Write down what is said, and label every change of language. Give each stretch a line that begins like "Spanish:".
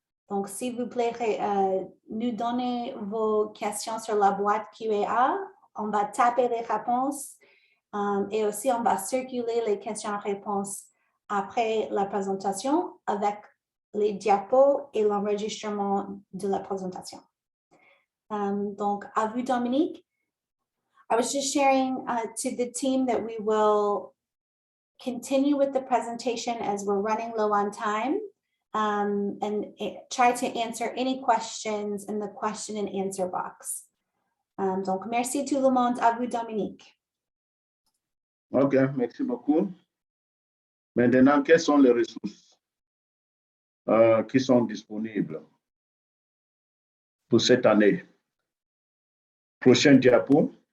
French: Donc, s'il vous plaît, nous donnez vos questions sur la boîte Q&A. On va taper les réponses et aussi on va circuler les questions-réponses après la présentation avec les diapos et l'enregistrement de la présentation. Donc, à vous, Dominique.
English: I was just sharing to the team that we will continue with the presentation as we're running low on time. And try to answer any questions in the question and answer box.
French: Donc, merci tout le monde. À vous, Dominique. OK, merci beaucoup. Maintenant, quelles sont les ressources qui sont disponibles pour cette année? Prochaine diapo.